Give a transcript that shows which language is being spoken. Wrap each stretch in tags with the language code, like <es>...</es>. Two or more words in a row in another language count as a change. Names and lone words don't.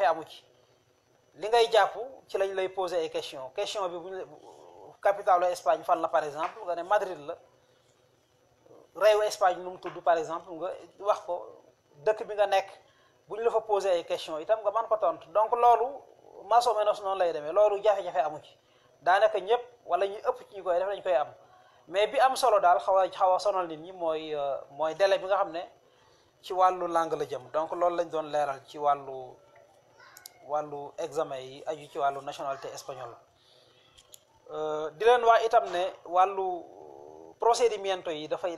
<wo>amu ci li ngay jàpp ci lañ lay poser ay question bi bu capitalu Espagne fan la par exemple nga ne Madrid la réewu Espagne nu mu tudd par exemple nga wax ko dëkk bi nga nekk bu ñu la fa poser ay question itam nga mën ko tontu donc loolu</wo> <es>más o menos</es> <wo>noonu lay demee loolu jafe-jafe amu ci daanaka ñëpp wala ñu ëpp ci ñi koy def dañ koy am mais bi am solo daal xaw a sonal nit ñi mooy délai bi nga xam ne ci wàllu langue la jëm donc loolu lañ doon leeral ci wàllu examen yi aju ci wàllu</wo> <fr>nationalité espagnole</fr> <wo>di leen wax itam ne wàllu procedimiento yi dafa</wo>